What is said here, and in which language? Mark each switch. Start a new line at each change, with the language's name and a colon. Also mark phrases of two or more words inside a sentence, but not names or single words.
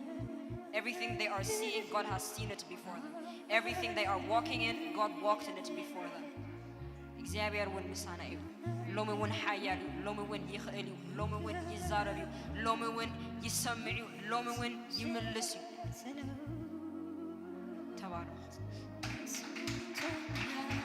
English: Everything they are seeing, God has seen it before them. Everything they are walking in, God walked in it before them.
Tigrinya: እግዚአብሔር ውን ምሳና እዩ ሎሚ ውን ሓያል እዩ ሎሚ ውን ይኽእል እዩ ሎሚ ውን ይዛረብ እዩ ሎሚ ውን ይሰምዕ እዩ ሎሚ ውን ይምልስ እዩ ተባረኩ